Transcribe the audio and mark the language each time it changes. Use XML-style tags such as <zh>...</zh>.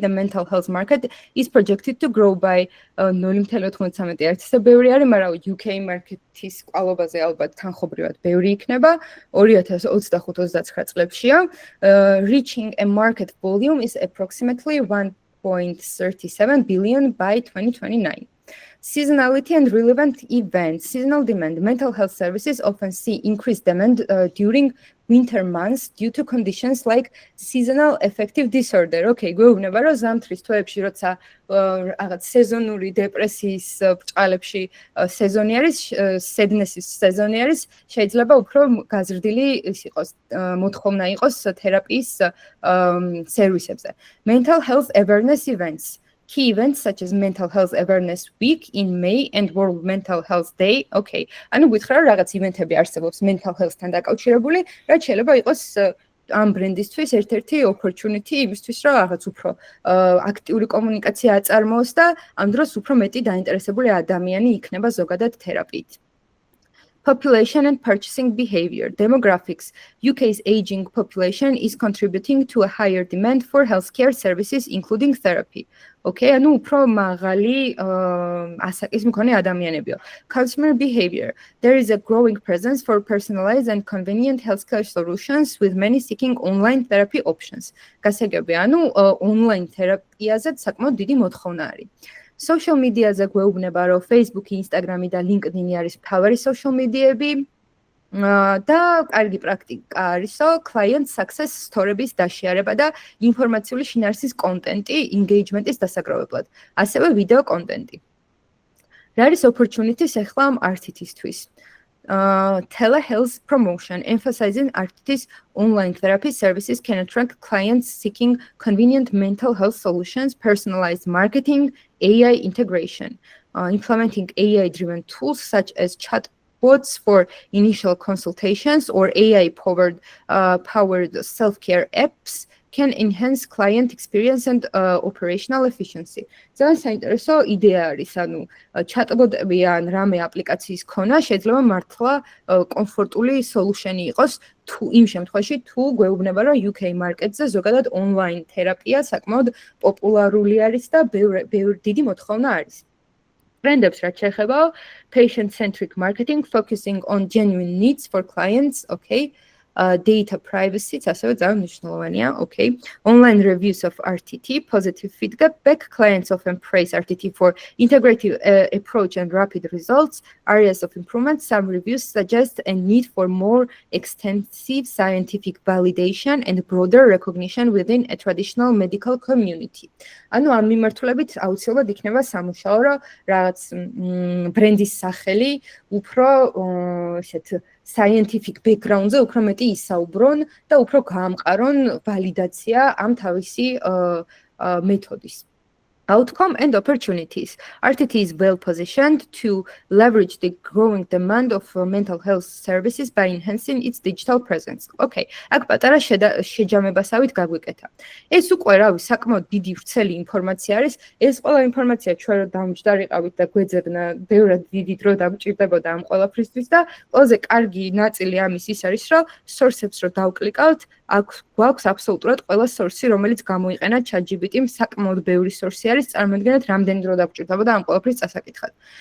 <en>The mental health market is projected to grow by 0.93%.</en> <ka>ბევრი არის, მაგრამ UK market-ის კვალობაზე ალბათ თანხობრივად ბევრი იქნება. 2025-29 წლებშია.</ka> <en>Reaching a market volume is approximately 1.37 billion by 2029. Seasonality and relevant events. Seasonal demand. Mental health services often see increased demand during winter months due to conditions like seasonal affective disorder.</en> <ka>Okay, გვეუბნება რომ ზამთრის თვეებში, როცა რაღაც სეზონური დეპრესიის ბრჭყალებში სეზონი არის, sadness-ის სეზონი არის, შეიძლება უფრო გაზრდილი ის იყოს, მოთხოვნა იყოს თერაპიის სერვისებზე.</ka> <en>Mental health awareness events. Key events such as Mental Health Awareness Week in May and World Mental Health Day. Okay.</en> <ka>ანუ გითხრა რომ რაღაც ივენთები არსებობს mental health-თან დაკავშირებული, რაც შეიძლება იყოს ამ ბრენდისთვის ერთ-ერთი opportunity იმისთვის, რომ რაღაც უფრო აქტიური კომუნიკაცია აწარმოოს და ამ დროს უფრო მეტი დაინტერესებული ადამიანი იქნება ზოგადად თერაპიით.</ka> <en>Population and purchasing behavior. Demographics. UK's aging population is contributing to a higher demand for healthcare services, including therapy.</en> <ka>Okay, ანუ უფრო მაღალი ასაკის მქონე ადამიანებია.</ka> <en>Consumer behavior. There is a growing presence for personalized and convenient healthcare solutions with many seeking online therapy options.</en> <ka>გასაგებია, ანუ online თერაპიაზე საკმაოდ დიდი მოთხოვნა არის. Social media-ზე გვეუბნება, რომ Facebook, Instagram და LinkedIn არის მთავარი social media-ები და კარგი პრაქტიკა არისო client success story-ების დაშიარება და ინფორმაციული შინაარსის კონტენტი engagement-ის დასაგროვებლად, ასევე ვიდეო კონტენტი. რა არის opportunities ახლა ამ RTT-ისთვის?</ka> <en>Telehealth promotion, emphasizing RTT's online therapy services can attract clients seeking convenient mental health solutions, personalized marketing, AI integration, implementing AI-driven tools such as chatbots for initial consultations or AI-powered self-care apps can enhance client experience and operational efficiency.</en> <ka>ძალიან საინტერესო იდეა არის, ანუ chatbot-ები ან რამე აპლიკაციის ქონა შეიძლება მართლა კომფორტული solution-ი იყოს იმ შემთხვევაში თუ გვეუბნება რომ UK market-ზე ზოგადად online თერაპია საკმაოდ პოპულარული არის და ბევრი დიდი მოთხოვნა არის. Trendებს რაც შეეხება</ka> <en>patient-centric marketing focusing on genuine needs for clients, okay.</en> <ka>Data privacy, ასევე ძალიან მნიშვნელოვანია, okay.</ka> <en>Online reviews of RTT, positive feedback. Clients often praise RTT for integrative approach and rapid results. Areas of improvement. Some reviews suggest a need for more extensive scientific validation and broader recognition within a traditional medical community.</en> <ka>ანუ ამ მიმართულებით აუცილებლად იქნება სამუშაო, რომ რაღაც ბრენდის სახელი უფრო ესეთ scientific background-ზე უფრო მეტი ისაუბრონ და უფრო გაამყარონ ვალიდაცია ამ თავისი მეთოდის.</ka> <en>Outcome and opportunities. RTT is well positioned to leverage the growing demand of mental health services by enhancing its digital presence.</en> <ka>Okay, აქ პატარა შეჯამებასავით გაგვიკეთა. ეს უკვე რავი, საკმაოდ დიდი ვრცელი ინფორმაცია არის. ეს ყველა ინფორმაცია ჩვენ რო დამჯდარიყავით და გვეძებნა, ბევრად დიდი დრო დამჭირდებოდა ამ ყველაფრისთვის და ყველაზე კარგი ნაწილი ამის ის არის, რომ source-ებს რო დავკლიკავთ, გვაქვს აბსოლუტურად ყველა source-ი, რომელიც გამოიყენა ChatGPT-მ, საკმაოდ ბევრი source-ი არის, წარმოიდგინეთ, რამდენი დრო დაგჭირდებოდა ამ ყველაფრის წასაკითხად.</ka>